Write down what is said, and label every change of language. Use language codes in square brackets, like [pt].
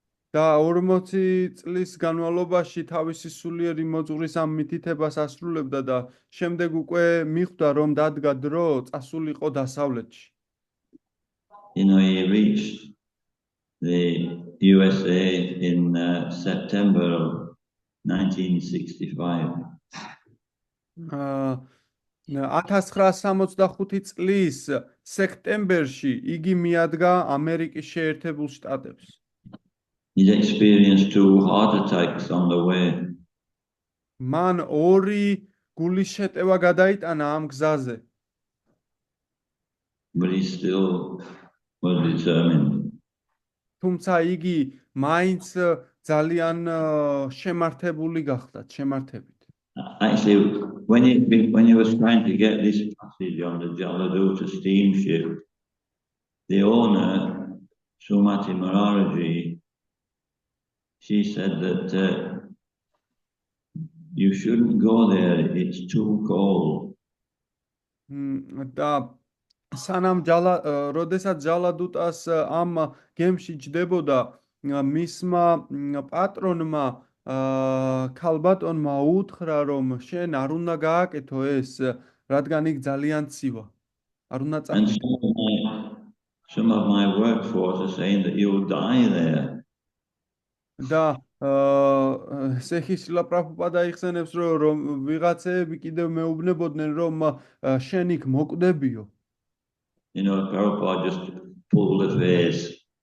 [ka] და 40 წლის განმავლობაში თავისი სულიერი მოძღვრის ამ მითითებას ასრულებდა და შემდეგ უკვე მიხვდა რომ დადგა დრო წასულიყო დასავლეთში. [en] He reached the USA in September of 1965. [ka] 1965 წლის სექტემბერში იგი მიადგა ამერიკის შეერთებულ შტატებს. [en] He experienced 2 heart attacks on the way. [ka] მან 2 გულის შეტევა გადაიტანა ამ გზაზე. [en] But he still was determined. [ka] თუმცა იგი მაინც ძალიან შემართებული გახდა, შემართებით. [en] Actually, when he was trying to get this passage on the Jaladuta steamship, the owner, Sumati Maharaji, she said that you shouldn't go there, it's too cold. [ka] და სანამ როდესაც ჯალადუტას ამ გემში ჯდებოდა, მისმა პატრონმა ქალბატონმა უთხრა, რომ შენ არ უნდა გააკეთო ეს, რადგან იქ ძალიან ცივა. არ უნდა [en] And [ka] წახვიდე. [en] some of my workforce are saying that you'll die there. [ka] და სექისლა პრაბჰუპადა იხსენებს, რომ ვიღაცები კიდევ მეუბნებოდნენ, რომ შენ იქ მოკვდებიო. [en] You know, Prabhupada just pulled the face.